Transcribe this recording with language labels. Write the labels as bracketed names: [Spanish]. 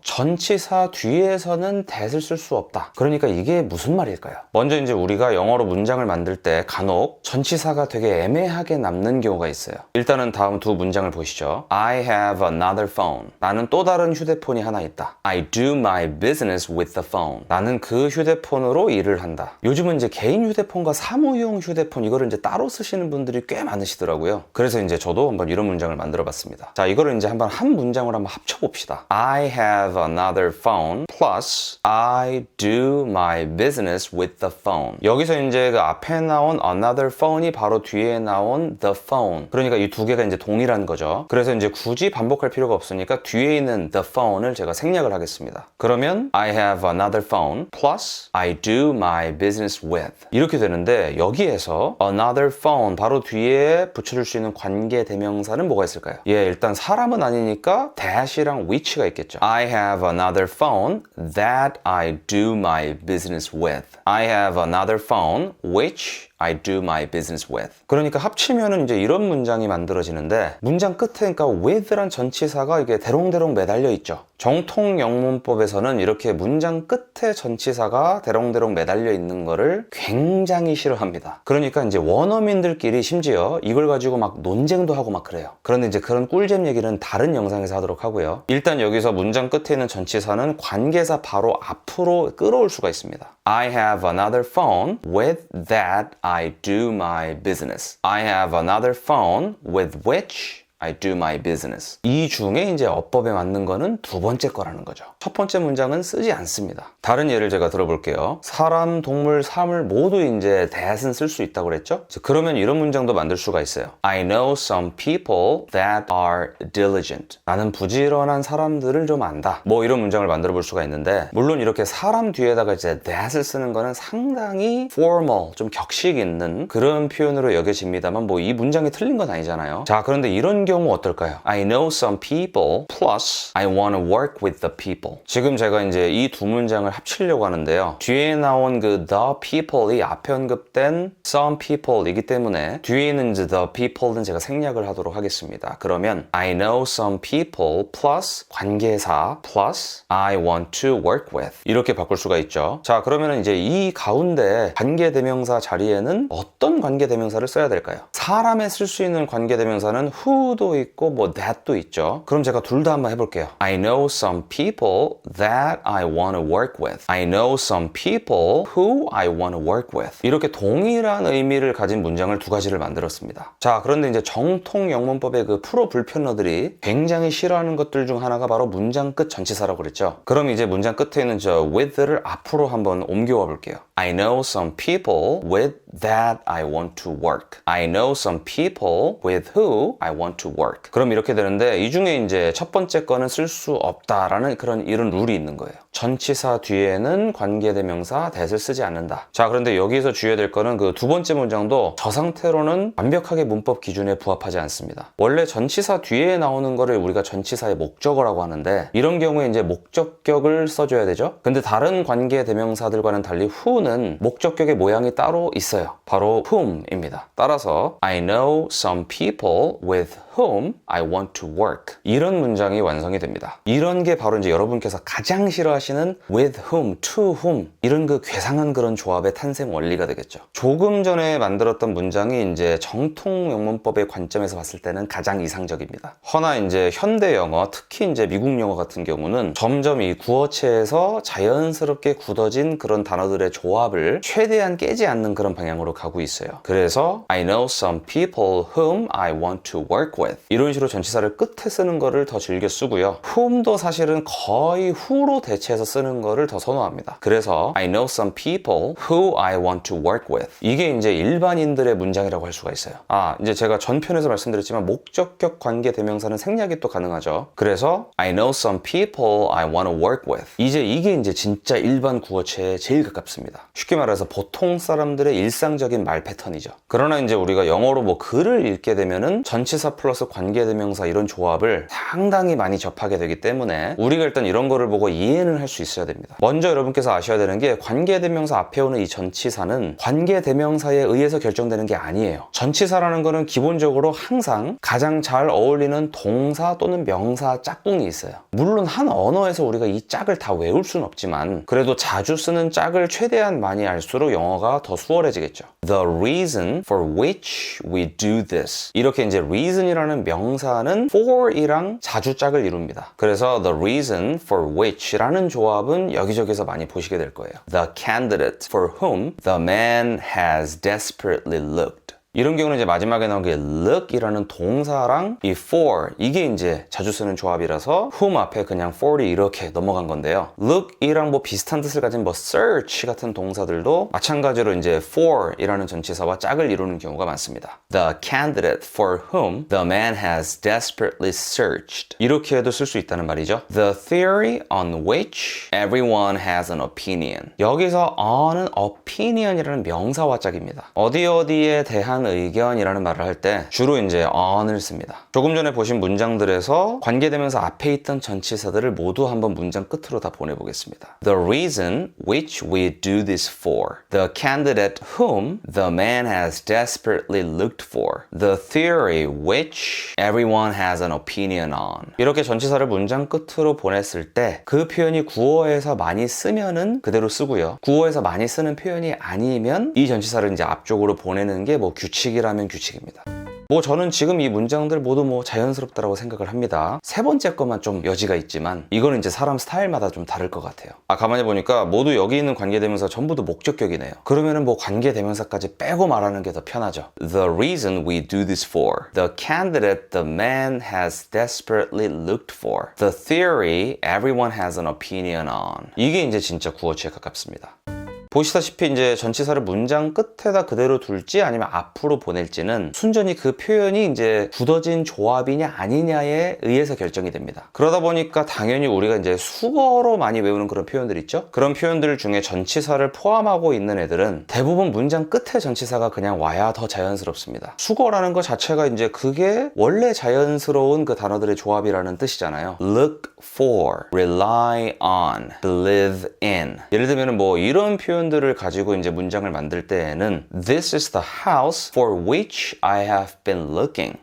[Korean] 전치사 뒤에서는 that을 쓸 수 없다. 그러니까 이게 무슨 말일까요? 먼저 이제 우리가 영어로 문장을 만들 때 간혹 전치사가 되게 애매하게 남는 경우가 있어요. 일단은 다음 두 문장을 보시죠. [English] I have another phone. [Korean] 나는 또 다른 휴대폰이 하나 있다. [English] I do my business with the phone. [Korean] 나는 그 휴대폰으로 일을 한다. 요즘은 이제 개인 휴대폰과 사무용 휴대폰 이거를 이제 따로 쓰시는 분들이 꽤 많으시더라고요. 그래서 이제 저도 한번 이런 문장을 만들어 봤습니다. 자, 이거를 이제 한번 한 문장으로 한번 합쳐 봅시다. [English] I have another phone plus I do my business with the phone. [Korean] 여기서 이제 그 앞에 나온 another phone 이 바로 뒤에 나온 the phone. 그러니까 이 두 개가 이제 동일한 거죠. 그래서 이제 굳이 반복할 필요가 없으니까 뒤에 있는 the phone을 제가 생략을 하겠습니다. 그러면 I have another phone plus I do my business with 이렇게 되는데 여기에서 another phone 바로 뒤에 붙여줄 수 있는 관계 대명사는 뭐가 있을까요? 예, 일단 사람은 아니니까 that이랑 which가 있겠죠. [English] I have another phone that I do my business with. I have another phone which I do my business with. [Korean] 그러니까 합치면은 이제 이런 문장이 만들어지는데 문장 끝에 그러니까 with란 전치사가 이게 대롱대롱 매달려 있죠. 정통 영문법에서는 이렇게 문장 끝에 전치사가 대롱대롱 매달려 있는 거를 굉장히 싫어합니다. 그러니까 이제 원어민들끼리 심지어 이걸 가지고 막 논쟁도 하고 막 그래요. 그런데 이제 그런 꿀잼 얘기는 다른 영상에서 하도록 하고요. 일단 여기서 문장 끝에 있는 전치사는 관계사 바로 앞으로 끌어올 수가 있습니다. [English] I have another phone with that I do my business. I have another phone with which I do my business. [Korean] 이 중에 이제 어법에 맞는 거는 두 번째 거라는 거죠. 첫 번째 문장은 쓰지 않습니다. 다른 예를 제가 들어볼게요. 사람, 동물, 사물 모두 이제 that은 쓸 수 있다고 그랬죠? 그러면 이런 문장도 만들 수가 있어요. [English] I know some people that are diligent. [Korean] 나는 부지런한 사람들을 좀 안다. 뭐 이런 문장을 만들어 볼 수가 있는데, 물론 이렇게 사람 뒤에다가 이제 that을 쓰는 거는 상당히 formal, 좀 격식 있는 그런 표현으로 여겨집니다만 뭐 이 문장이 틀린 건 아니잖아요. 자, 그런데 이런 경우 어떨까요? [English] I know some people plus I want to work with the people. [Korean] 지금 제가 이제 이 두 문장을 합치려고 하는데요. 뒤에 나온 그 the people이 앞에 언급된 some people이기 때문에 뒤에 있는 이제 the people는 제가 생략을 하도록 하겠습니다. 그러면 I know some people plus 관계사 plus I want to work with 이렇게 바꿀 수가 있죠. 자, 그러면 이제 이 가운데 관계대명사 자리에는 어떤 관계대명사를 써야 될까요? 사람에 쓸 수 있는 관계대명사는 who도 있고 뭐 that도 있죠. 그럼 제가 둘 다 한번 해볼게요. [English] I know some people that I want to work with. I know some people who I want to work with. [Korean] 이렇게 동일한 의미를 가진 문장을 두 가지를 만들었습니다. 자, 그런데 이제 정통 영문법의 그 프로 불편러들이 굉장히 싫어하는 것들 중 하나가 바로 문장 끝 전치사라고 그랬죠. 그럼 이제 문장 끝에 있는 저 with를 앞으로 한번 옮겨와 볼게요. [English] I know some people with that I want to work. I know some people with who I want to work. [Korean] 그럼 이렇게 되는데 이 중에 이제 첫 번째 거는 쓸 수 없다라는 이런 룰이 있는 거예요. 전치사 뒤에는 관계대명사 that을 쓰지 않는다. 자, 그런데 여기서 주의해야 될 거는 그 두 번째 문장도 저 상태로는 완벽하게 문법 기준에 부합하지 않습니다. 원래 전치사 뒤에 나오는 거를 우리가 전치사의 목적어라고 하는데 이런 경우에 이제 목적격을 써줘야 되죠. 근데 다른 관계대명사들과는 달리 who는 목적격의 모양이 따로 있어요. 바로 whom입니다. [English] 따라서 I know some people with whom I want to work. [Korean] 이런 문장이 완성이 됩니다. 이런 게 바로 이제 여러분께서 가장 싫어하시는 with whom, to whom 이런 그 괴상한 그런 조합의 탄생 원리가 되겠죠. 조금 전에 만들었던 문장이 이제 정통 영문법의 관점에서 봤을 때는 가장 이상적입니다. 허나 이제 현대 영어, 특히 이제 미국 영어 같은 경우는 점점 이 구어체에서 자연스럽게 굳어진 그런 단어들의 조합을 최대한 깨지 않는 그런 방향으로 가고 있어요. [English] 그래서 I know some people whom I want to work with. [Korean] 이런 식으로 전치사를 끝에 쓰는 거를 더 즐겨 쓰고요. whom도 사실은 거의 who로 대체해서 쓰는 거를 더 선호합니다. [English] 그래서 I know some people who I want to work with. [Korean] 이게 이제 일반인들의 문장이라고 할 수가 있어요. 아, 이제 제가 전편에서 말씀드렸지만 목적격 관계 대명사는 생략이 또 가능하죠. [English] 그래서 I know some people I want to work with. [Korean] 이게 이제 진짜 일반 구어체에 제일 가깝습니다. 쉽게 말해서 보통 사람들의 일상적인 말 패턴이죠. 그러나 이제 우리가 영어로 뭐 글을 읽게 되면은 전치사 플러스 관계대명사 이런 조합을 상당히 많이 접하게 되기 때문에 우리가 일단 이런 거를 보고 이해는 할 수 있어야 됩니다. 먼저 여러분께서 아셔야 되는 게 관계대명사 앞에 오는 이 전치사는 관계대명사에 의해서 결정되는 게 아니에요. 전치사라는 거는 기본적으로 항상 가장 잘 어울리는 동사 또는 명사 짝꿍이 있어요. 물론 한 언어에서 우리가 이 짝을 다 외울 수는 없지만 그래도 자주 쓰는 짝을 최대한 많이 알수록 영어가 더 수월해지겠죠. [English] The reason for which we do this. [Korean] 이렇게 이제 reason이라는 명사는 for이랑 자주 짝을 이룹니다. 그래서 the reason for which 라는 조합은 여기저기서 많이 보시게 될 거예요. [English] The candidate for whom the man has desperately looked. [Korean] 이런 경우는 이제 마지막에 나온 게 look이라는 동사랑 이 for 이게 이제 자주 쓰는 조합이라서 whom 앞에 그냥 for이 이렇게 넘어간 건데요. look이랑 뭐 비슷한 뜻을 가진 뭐 search 같은 동사들도 마찬가지로 이제 for이라는 전치사와 짝을 이루는 경우가 많습니다. [English] The candidate for whom the man has desperately searched. [Korean] 이렇게 해도 쓸 수 있다는 말이죠. [English] The theory on which everyone has an opinion. [Korean] 여기서 on은 opinion이라는 명사와 짝입니다. 어디에 대한 의견이라는 말을 할 때 주로 이제 on을 씁니다. 조금 전에 보신 문장들에서 관계되면서 앞에 있던 전치사들을 모두 한번 문장 끝으로 다 보내보겠습니다. [English] The reason which we do this for. The candidate whom the man has desperately looked for. The theory which everyone has an opinion on. [Korean] 이렇게 전치사를 문장 끝으로 보냈을 때 그 표현이 구어에서 많이 쓰면은 그대로 쓰고요. 구어에서 많이 쓰는 표현이 아니면 이 전치사를 이제 앞쪽으로 보내는 게 뭐 규칙이라면 규칙입니다. 뭐 저는 지금 이 문장들 모두 뭐 자연스럽다라고 생각을 합니다. 세 번째 것만 좀 여지가 있지만 이거는 이제 사람 스타일마다 좀 다를 것 같아요. 가만히 보니까 모두 여기 있는 관계대명사 전부 다 목적격이네요. 그러면은 뭐 관계대명사까지 빼고 말하는 게 더 편하죠. [English] The reason we do this for. The candidate the man has desperately looked for. The theory everyone has an opinion on. [Korean] 이게 이제 진짜 구어치에 가깝습니다. 보시다시피 이제 전치사를 문장 끝에다 그대로 둘지 아니면 앞으로 보낼지는 순전히 그 표현이 이제 굳어진 조합이냐 아니냐에 의해서 결정이 됩니다. 그러다 보니까 당연히 우리가 이제 수거로 많이 외우는 그런 표현들 있죠? 그런 표현들 중에 전치사를 포함하고 있는 애들은 대부분 문장 끝에 전치사가 그냥 와야 더 자연스럽습니다. 수거라는 것 자체가 이제 그게 원래 자연스러운 그 단어들의 조합이라는 뜻이잖아요. [English] Look for, rely on, believe in. 예를 들면 뭐 이런 표현들을 가지고 이제 문장을 만들 때에는 This is the house for which I have been looking.